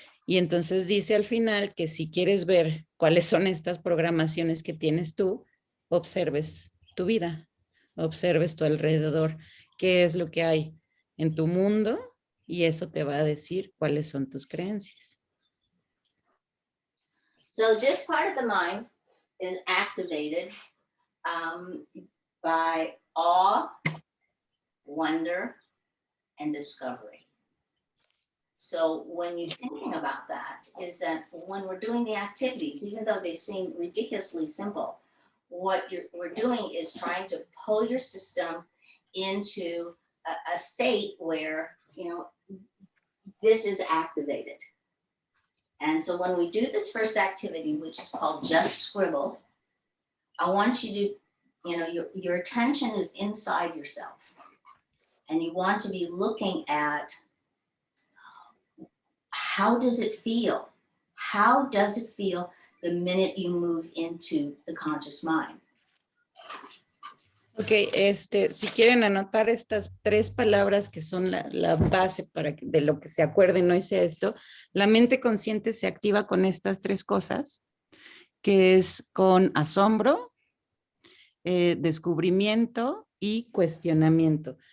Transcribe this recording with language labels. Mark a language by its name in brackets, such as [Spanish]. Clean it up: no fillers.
[Spanish] Y entonces dice al final que si quieres ver cuáles son estas programaciones que tienes tú, observes tu vida, observes tu alrededor, qué es lo que hay en tu mundo y eso te va a decir cuáles son tus creencias. [English] So this part of the mind is activated by awe, wonder, and discovery. So when you're thinking about that, is that when we're doing the activities, even though they seem ridiculously simple, what we're doing is trying to pull your system into a state where, you know, this is activated. And so when we do this first activity, which is called just scribble, I want you to, you know, your attention is inside yourself. And you want to be looking at how does it feel? How does it feel the minute you move into the conscious mind? [Spanish] Ok, si quieren anotar estas 3 palabras que son la base para de lo que se acuerden hoy sea esto, la mente consciente se activa con estas 3 cosas, que es con asombro, descubrimiento y cuestionamiento.